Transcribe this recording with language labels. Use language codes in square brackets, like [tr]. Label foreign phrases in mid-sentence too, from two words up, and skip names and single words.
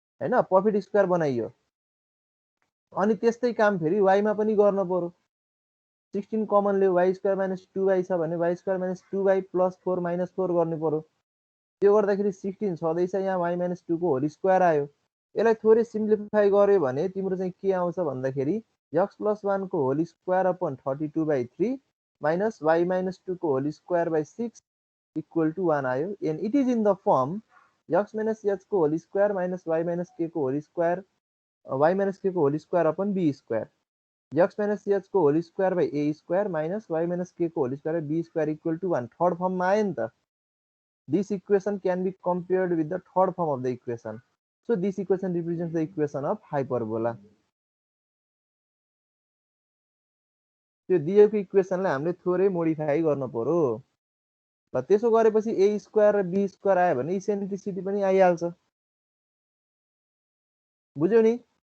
[ne] हैन प्रॉफिट स्क्वायर बनाइयो अनि त्यस्तै काम फेरि y मा पनि गर्न पर्यो 16 कमन लियो [en] y square minus 2y [ne] छ भने [en] y square minus 2y plus 4 minus 4 [ne] गर्नु पर्यो त्यो गर्दाखेरि 16 छदैछ यहाँ [en] y minus 2 [ne] को [en] whole square [ne] आयो यसलाई थोरै सिम्प्लिफाई गर्यो भने तिम्रो चाहिँ के आउँछ भन्दाखेरि [en] x plus 1 [ne] को [en] whole square upon 32/3 minus y minus 2 [ne] को [en] whole square by 6 equal to 1 [ne] आयो [en] And it is in the form x minus h को whole square minus y minus k को whole square y minus k को whole square upon b square x minus h को whole square by a square minus y minus k को whole square by b square equal to 1 [ne] थर्ड फर्ममा आयो नि त [en] this equation can be compared with the third form of the equation so this equation represents the equation of hyperbola [ne] त्यो दिएको इक्वेसनलाई हामीले थोरै मोडिफाई गर्न पर्यो ल त्यसो गरेपछि a स्क्वायर र b स्क्वायर आयो भने इसेन्ट्रिसिटी पनि आइहाल्छ बुझ्यौ नि